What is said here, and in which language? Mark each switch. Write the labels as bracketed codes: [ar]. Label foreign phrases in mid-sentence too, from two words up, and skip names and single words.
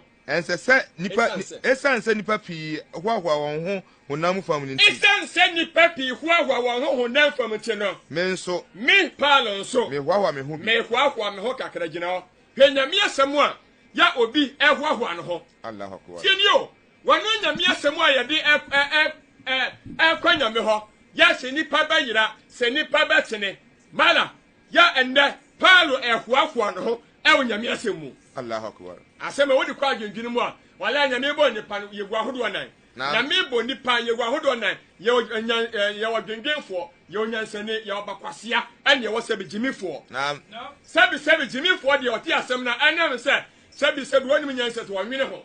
[ak] Ɛnsɛ sɛ nipa ɛsan sɛ nipa pii hoahoa wɔn ho honam fam ne nti. Ɛsan sɛ nipa pii hoahoa wɔn ho honam fam nti no. Me nso Me Paulo nso. me hoahoa me ho bi. Me hoahoa me ho kakra gyina hɔ. Hwɛ nyame asɛm a ya obi ɛhoahoa no ho. [ar] الله أكبر. [ak] Tie ni o. Wɔn nyame asɛm a yɛde ɛkɔ nyame hɔ. Ya sɛ nipa bɛyira, sɛ nipa bɛtene. Mala ya ɛndɛ Paulo ɛhoahoa no ho ɛwɔ nyame asɛm mu. [ar] الله أكبر. [ak] Asɛm a wodi kɔ adwendwene mu a wala nyame bɔ nipa no yɛgu ahodoɔ nan. Nyame bɔ nipa yɛgu ahodoɔ nan. Yɛwɔ dwendwenfoɔ, yɛwɔ nyansane, yɛwɔ bakwasea, ɛne yɛwɔ sɛbigyimifoɔ. Sɛbi gyimifoɔ deɛ ɔte asɛm na ɛnam sɛ sɛbi wɔnim nyansa to wɔnwene ho.